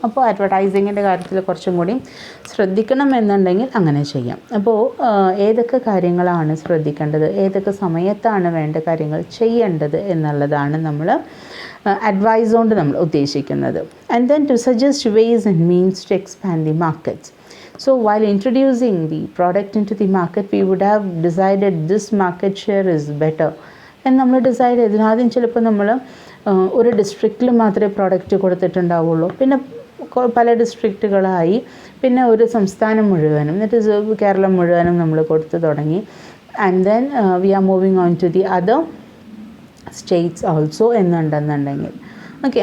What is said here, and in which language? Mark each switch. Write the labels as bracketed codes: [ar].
[ml] അപ്പോൾ അഡ്വർടൈസിങ്ങിൻ്റെ കാര്യത്തിൽ കുറച്ചും കൂടി ശ്രദ്ധിക്കണം എന്നുണ്ടെങ്കിൽ അങ്ങനെ ചെയ്യാം. അപ്പോൾ ഏതൊക്കെ കാര്യങ്ങളാണ് ശ്രദ്ധിക്കേണ്ടത്, ഏതൊക്കെ സമയത്താണ് വേണ്ട കാര്യങ്ങൾ ചെയ്യേണ്ടത് എന്നുള്ളതാണ് നമ്മൾ അഡ്വൈസ് കൊണ്ട് നമ്മൾ ഉദ്ദേശിക്കുന്നത്. [en] And then to suggest ways and means to expand the markets. So while introducing the product into the market, we would have decided this market share is better. [ml] എന്ന് നമ്മൾ ഡിസൈഡ് ചെയ്തു. ആദ്യം ചിലപ്പോൾ നമ്മൾ ഒരു ഡിസ്ട്രിക്റ്റിൽ മാത്രമേ പ്രോഡക്റ്റ് കൊടുത്തിട്ടുണ്ടാവുള്ളൂ, പിന്നെ പല ഡിസ്ട്രിക്റ്റുകളായി, പിന്നെ ഒരു സംസ്ഥാനം മുഴുവനും, എന്നിട്ട് കേരളം മുഴുവനും നമ്മൾ കൊടുത്തു തുടങ്ങി. [en] and then we are moving on to the other states also [ml] എന്നുണ്ടെന്നുണ്ടെങ്കിൽ okay.